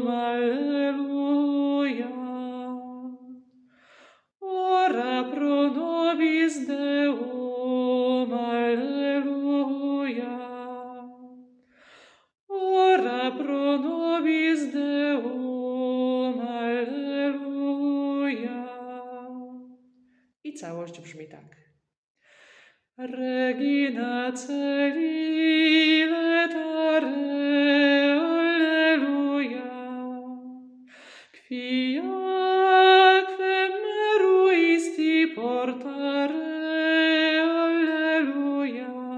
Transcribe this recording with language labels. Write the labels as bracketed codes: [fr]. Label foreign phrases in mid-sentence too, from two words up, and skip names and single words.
[la] Alleluia. Ora pro nobis Deum. Alleluia. Ora pro nobis Deum. Alleluia. [pl] I całość brzmi tak. [la] Regina Coeli Laetare, Alleluia. Quiaque meruisti portare, Alleluia.